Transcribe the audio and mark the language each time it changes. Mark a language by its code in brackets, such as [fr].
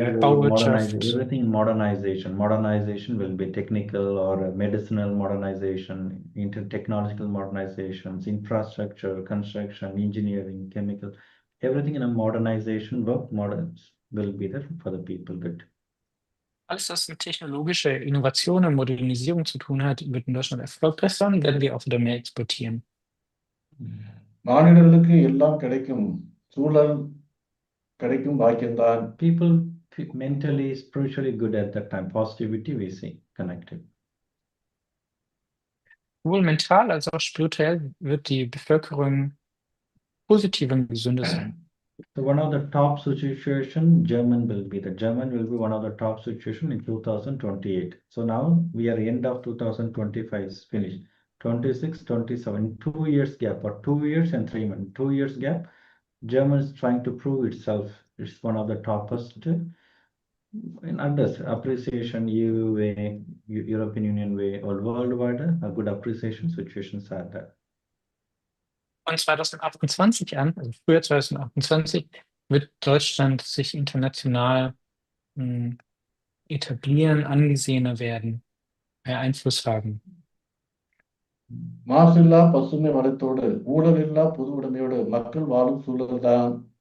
[en] Healthcare, [de] Bauwirtschaft. [en] everything modernization. Modernization will be technical or medicinal modernization, technological modernizations, infrastructure, construction, engineering, chemical, everything in a modernization work will be there for the people. Good. [de] Alles, was mit technologischer Innovation und Modernisierung zu tun hat, wird in Deutschland erfolgreich sein und werden wir auch wieder mehr exportieren. [ta] மாநிலங்களுக்கு எல்லாம் கிடைக்கும் சூழல் கிடைக்கும் பாக்கியம்தான். [en] People mentally, spiritually good at that time. Positivity we see connected. [de] Sowohl mental als auch spirituell wird die Bevölkerung positiver und gesünder sein. [en] So one of the top situation, German will be one of the top situation in 2028. So now we are end of 2025 is finished. 26, 27, 2 years gap or 2 years and 3 months, 2 years gap. German is trying to prove itself. It's one of the toppest in others appreciation, EU way, European Union way, or worldwide, a good appreciation situations are there. [de] Von 2028 an, also früher 2028, wird Deutschland sich international etablieren, angesehener werden, mehr Einfluss haben. [ta] மாசில்லா பசுமை வளத்தோடு ஊழலில்லா பொது உடைமையோடு மக்கள் வாழும் சூழல் தான்.